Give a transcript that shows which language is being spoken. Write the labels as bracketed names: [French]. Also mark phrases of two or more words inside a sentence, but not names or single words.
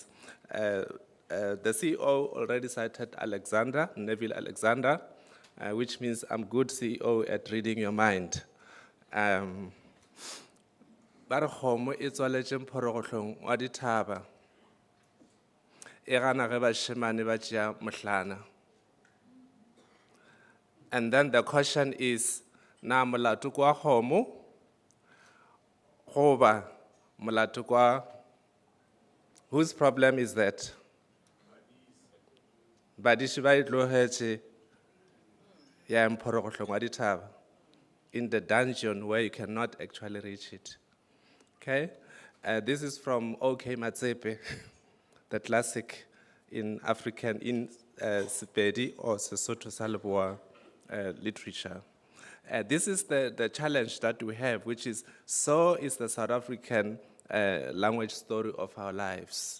[English] The CEO already cited Alexander, Neville Alexander, which means I'm good CEO at reading your mind. And then the question is, [Northern Sotho] na molatu kwa kgomo goba molatu kwa, [English] whose problem is that? [Northern Sotho] Badishi ba itlogetse ya mporogohlong wa dithaba, [English] in the dungeon where you cannot actually reach it. Okay? This is from OK Matsepe, the classic in African, in Sepedi or Sesotho sa Leboa literature. This is the challenge that we have, which is, so is the South African language story of our lives.